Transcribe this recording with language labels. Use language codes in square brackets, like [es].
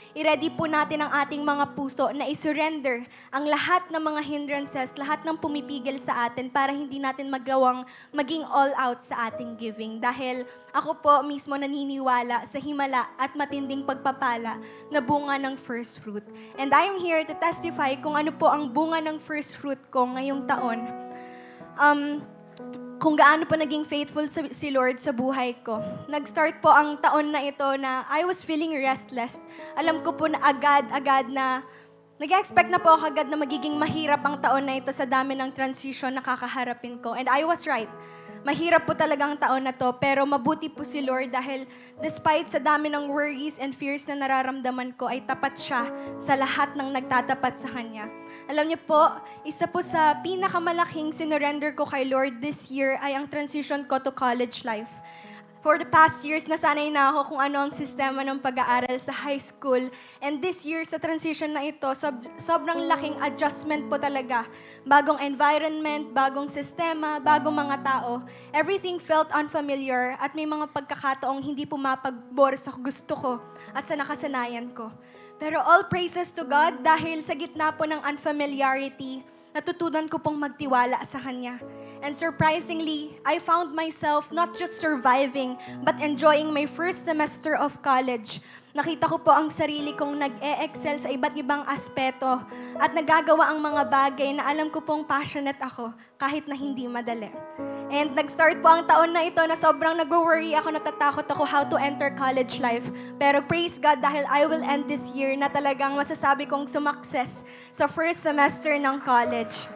[tl] i-ready po natin ang ating mga puso na i-surrender ang lahat ng mga hindrances, lahat ng pumipigil sa atin para hindi natin maging all out sa ating giving. Dahil ako po mismo naniniwala sa himala at matinding pagpapala na bunga ng first fruit. [en] And I'm here to testify [tl] kung ano po ang bunga ng first fruit ko ngayong taon. Kung gaano po naging faithful si Lord sa buhay ko. Nag-start po ang taon na ito na [en] I was feeling restless. [tl] Alam ko po na agad na nag-expect na po ako agad na magiging mahirap ang taon na ito sa dami ng transition na kakaharapin ko. [en] And I was right. [tl] Mahirap po talaga ang taon na to, pero mabuti po si Lord dahil despite sa dami ng worries and fears na nararamdaman ko, ay tapat siya sa lahat ng nagtatapat sa Kanya. Alam niyo po, isa po sa pinakamalaking sinurrender ko kay Lord this year ay ang transition ko to college life. For the past years, nasanay na ako kung ano ang sistema ng pag-aaral sa high school. And this year, sa transition na ito, sobrang laking adjustment po talaga. Bagong environment, bagong sistema, bagong mga tao. [en] Everything felt unfamiliar [tl] at may mga pagkakataong hindi pumapagbor sa gusto ko at sa nakasanayan ko. Pero all praises to God dahil sa gitna po ng unfamiliarity, natutunan ko pong magtiwala sa Kanya. [en] And surprisingly, I found myself not just surviving, but enjoying my first semester of college. [tl] Nakita ko po ang sarili kong nag-e-excel sa iba't ibang aspeto at nagagawa ang mga bagay na alam ko pong passionate ako kahit na hindi madali. And nag-start po ang taon na ito na sobrang nag-worry ako, natatakot ako how to enter college life. Pero praise God dahil [en] I will end this year [tl] na talagang masasabi kong sumakses sa first semester ng college.